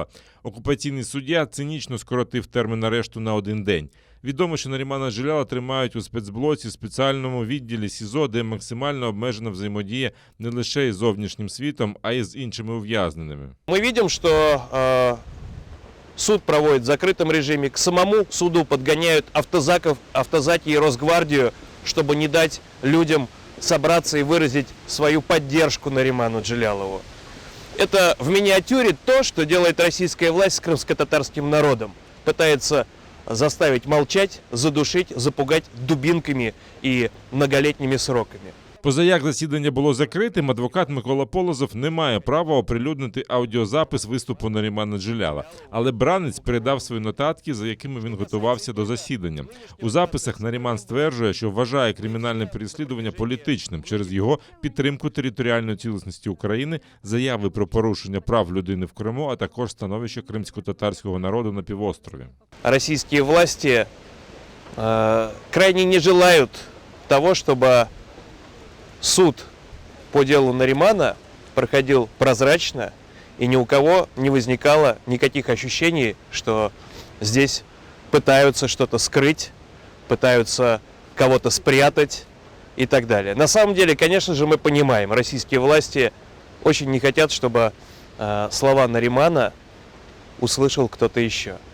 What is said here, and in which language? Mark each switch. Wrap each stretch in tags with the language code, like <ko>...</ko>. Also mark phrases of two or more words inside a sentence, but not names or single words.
<uk>Окупаційний суддя цинічно скоротив термін арешту на 1 день. Відомо, що Нарімана Джеляла тримають у спецблоці, спеціальному відділі СІЗО, де максимально обмежена взаємодія не лише із зовнішнім світом, а й з іншими ув'язненими. Ми бачимо, що</uk> <ru>суд проводит в закрытом режиме. К самому суду подгоняют автозаки и Росгвардию, чтобы не дать людям собраться и выразить свою поддержку Нариману Джелялову. Это в миниатюре то, что делает российская власть с крымско-татарским народом. Пытается заставить молчать, задушить, запугать дубинками и многолетними сроками.</ru> <uk>Позаяк засідання було закритим, адвокат Микола Полозов не має права оприлюднити аудіозапис виступу Нарімана Джеляла. Але бранець передав свої нотатки, за якими він готувався до засідання. У записах Наріман стверджує, що вважає кримінальне переслідування політичним через його підтримку територіальної цілісності України, заяви про порушення прав людини в Криму, а також становище кримсько-татарського народу на півострові. Російські власті</uk> <ru>крайне не желають того, щоб суд по делу Наримана проходил прозрачно, и ни у кого не возникало никаких ощущений, что здесь пытаются что-то скрыть, пытаются кого-то спрятать и так далее. На самом деле, конечно же, мы понимаем, российские власти очень не хотят, чтобы слова Наримана услышал кто-то еще.</ru>